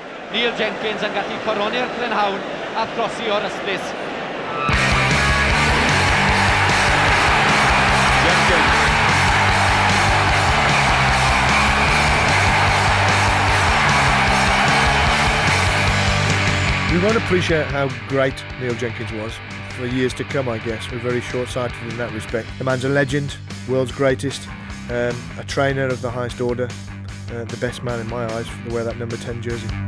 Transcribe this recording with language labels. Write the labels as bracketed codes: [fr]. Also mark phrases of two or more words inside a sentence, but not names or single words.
[cy] Neil Jenkins yn gallu coroni'r prynhawn a throsi o'r ysbrys. Jenkins. [en] We won't appreciate how great Neil Jenkins was for years to come, I guess. We're very short-sighted in that respect. The man's a legend, world's greatest, a trainer of the highest order, the best man in my eyes to wear that number 10 jersey.